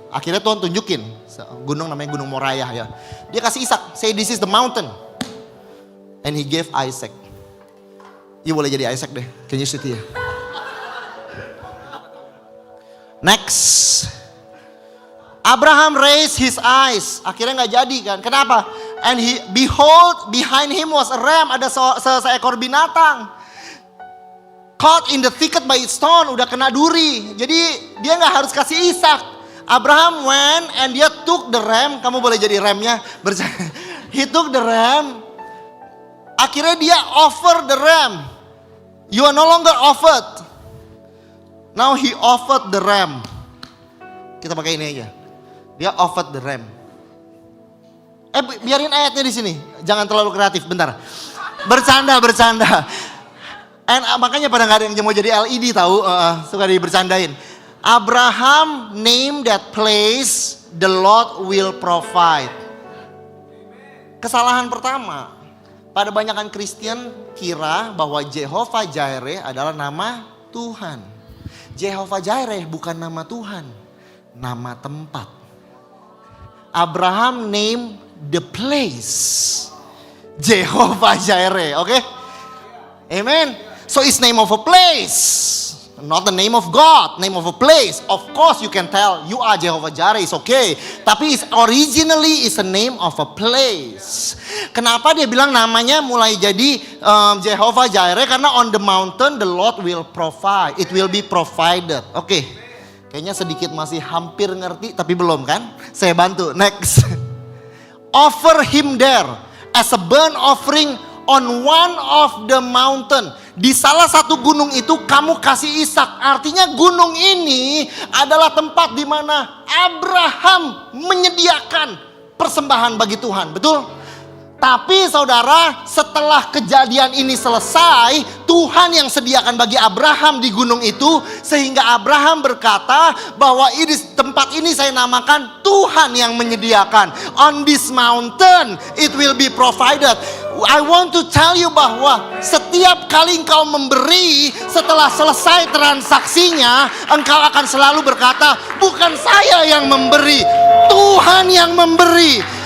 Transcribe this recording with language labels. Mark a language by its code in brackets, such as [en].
[id] Akhirnya Tuhan tunjukin gunung namanya Gunung Moriah ya. Dia kasih Ishak, [en] say this is the mountain. And he gave Isaac. You [id] boleh jadi Isaac deh. [en] Can you sit here? Next. Abraham raised his eyes. [id] Akhirnya gak jadi kan. Kenapa? [en] And he behold behind him was a ram. [id] Ada seekor binatang. [en] Caught in the thicket by its thorn, [id] udah kena duri. Jadi dia nggak harus kasih Ishak. Abraham [en] went and [id] dia [en] took the ram. [id] Kamu boleh jadi ramnya. [en] He took the ram. [id] Akhirnya dia [en] offer the ram. You are no longer offered. Now he offered the ram. [id] Kita pakai ini aja. Dia [en] offered the ram. [id] Biarin ayatnya di sini. Jangan terlalu kreatif, bentar. Bercanda. [en] And [id] makanya pada nggak ada yang mau jadi LED tahu, suka dibercandain. [en] Abraham name that place, the Lord will provide. [id] Kesalahan pertama, pada banyakan Kristen kira bahwa Jehovah Jireh adalah nama Tuhan. Jehovah Jireh bukan nama Tuhan, nama tempat. [en] Abraham name the place Jehovah Jireh, oke? Amen. So it's name of a place, not the name of God, name of a place. Of course you can tell you are Jehovah Jireh, it's okay. [id] Tapi [en] originally is a name of a place. [id] Kenapa dia bilang namanya mulai jadi Jehovah Jireh? Karena [en] on the mountain the Lord will provide, it will be provided. [id] Oke, kayaknya sedikit masih hampir ngerti tapi belum kan? Saya bantu, [en] next. Offer him there as a burnt offering on one of the mountain. [id] Di salah satu gunung itu kamu kasih Ishak. Artinya gunung ini adalah tempat di mana Abraham menyediakan persembahan bagi Tuhan. Betul? Tapi saudara, setelah kejadian ini selesai, Tuhan yang sediakan bagi Abraham di gunung itu, sehingga Abraham berkata bahwa ini tempat ini saya namakan Tuhan yang menyediakan. [en] On this mountain it will be provided. I want to tell you [id] bahwa setiap kali engkau memberi, setelah selesai transaksinya, engkau akan selalu berkata, bukan saya yang memberi, Tuhan yang memberi.